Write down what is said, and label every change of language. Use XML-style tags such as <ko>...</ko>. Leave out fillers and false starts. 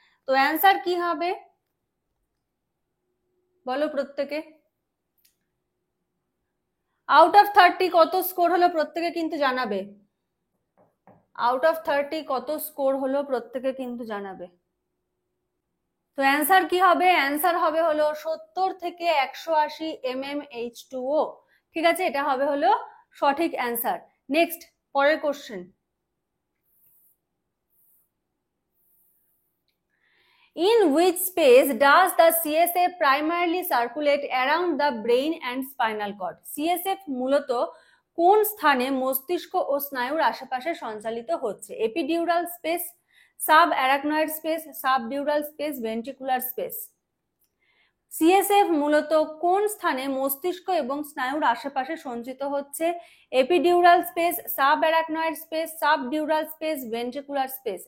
<bn>তো অ্যান্সার কি হবে বলো প্রত্যেকে, আউট অফ 30 কত স্কোর হলো প্রত্যেকে কিন্তু জানাবে, আউট অফ 30 কত স্কোর হলো প্রত্যেকে কিন্তু জানাবে। তো অ্যান্সার কি হবে, অ্যান্সার হবে হলো 70 থেকে 180 mmH2O, ঠিক আছে, এটা হবে হলো সঠিক অ্যান্সার।</bn> <en>next,</en> <bn>পরের question,</bn> <en>in which space does the CSF primarily circulate around the brain and spinal cord?</en> <bn>CSF মূলত কোন স্থানে মস্তিষ্ক ও স্নায়ুর আশেপাশে সঞ্চালিত হচ্ছে, epidural space, sub arachnoid space, subdural space, ventricular space. CSF মূলত কোন স্থানে মস্তিষ্ক এবং স্নায়ুর আশেপাশে সঞ্চিত হচ্ছে, epidural space, sub arachnoid space, subdural space, ventricular space.</bn>